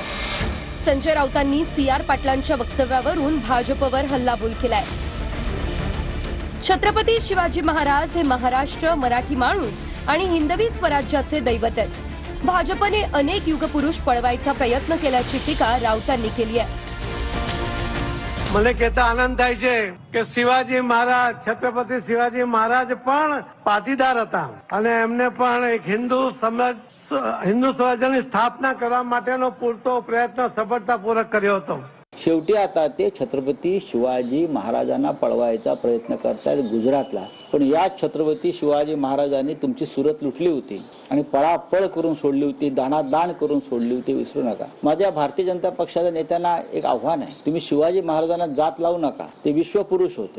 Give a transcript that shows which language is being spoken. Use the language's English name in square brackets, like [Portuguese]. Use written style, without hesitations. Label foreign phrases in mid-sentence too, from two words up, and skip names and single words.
[Marathi] संजय राऊतांनी CR पाटलांच्या वक्तव्यावरून भाजपवर हल्लाबोल केलाय। छत्रपती शिवाजी महाराज हे महाराष्ट्र, मराठी माणूस आणि हिंदवी स्वराज्याचे दैवत आहेत। भाजपने अनेक युगपुरुष पळवायचा प्रयत्न केल्याची टीका राऊतांनी केली आहे। [Gujarati] મને કહેતા આનંદ થાય છે કે શિવાજી મહારાજ છત્રપતિ શિવાજી મહારાજ પણ પાટીદાર હતા અને એમને પણ એક હિન્દુ સ્વરાજ્યની સ્થાપના કરવા માટેનો પૂરતો પ્રયત્ન સફળતાપૂર્વક કર્યો હતો। [Marathi] शेवटी आता ते छत्रपती शिवाजी महाराजांना पळवायचा प्रयत्न करतात गुजरातला। पण या छत्रपती शिवाजी महाराजांनी तुमची सुरत लुटली होती आणि पळापळ करून सोडली होती, दाणादाण करून सोडली होती, विसरू नका। माझ्या भारतीय जनता पक्षाच्या नेत्यांना एक आव्हान आहे, तुम्ही शिवाजी महाराजांना जात लावू नका, ते विश्वपुरुष होते।